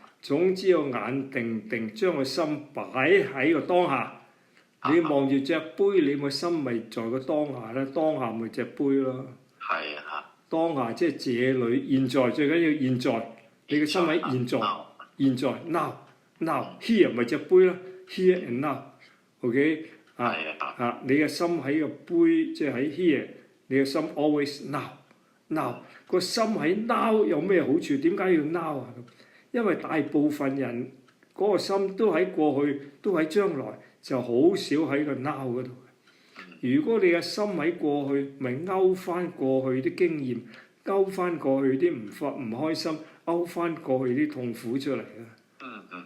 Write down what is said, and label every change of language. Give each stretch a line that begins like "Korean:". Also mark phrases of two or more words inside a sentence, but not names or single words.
Cantonese: 總之要眼定定，將個心擺喺個當下。你望住隻杯，你個心咪在個當下咧，當下咪隻杯咯。當下即係這裏現在，最緊要現在，你嘅心喺現在，現在
English: now here
Cantonese: 咪隻杯啦 ，
English: here and now，
Cantonese: OK 你嘅心喺個杯，即係喺 here，你嘅心
English: always now
Cantonese: 個心喺 now 有咩好處？點解要 now 啊？因為大部分人嗰個心都喺過去，都喺將來，就好少喺個 now 嗰度。如果你嘅心喺過去，咪勾翻過去啲經驗，勾翻過去啲唔開心，勾翻過去啲痛苦出嚟啦。